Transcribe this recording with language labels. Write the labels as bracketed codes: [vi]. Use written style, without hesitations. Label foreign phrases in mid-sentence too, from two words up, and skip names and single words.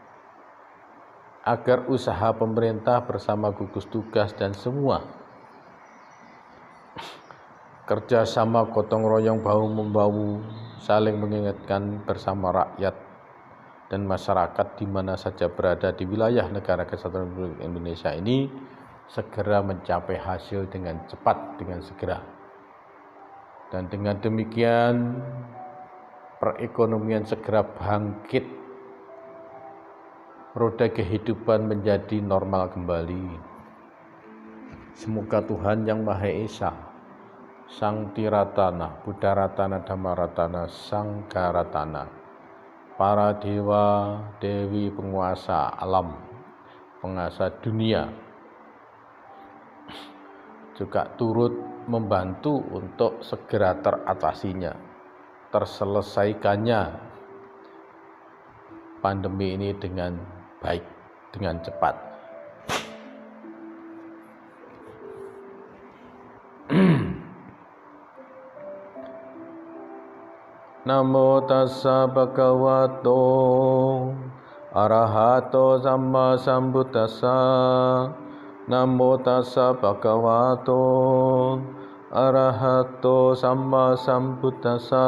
[id] agar usaha pemerintah bersama gugus tugas dan semua kerjasama gotong royong bahu-membahu saling mengingatkan bersama rakyat dan masyarakat di mana saja berada di wilayah negara kesatuan Republik Indonesia ini segera mencapai hasil dengan cepat, dengan segera. Dan dengan demikian perekonomian segera bangkit, roda kehidupan menjadi normal kembali. Semoga Tuhan Yang Maha Esa, Sang Tiratana, Buddha Ratana, Dhamma Ratana, Sangha Ratana, para dewa, dewi penguasa alam, penguasa dunia, juga turut membantu untuk segera teratasinya, terselesaikannya pandemi ini dengan baik, dengan cepat. [pi] Namo tassa bhagavato arahato samma sambuddhassa. Namo tassa bhagavato arahato samma sambuddhassa.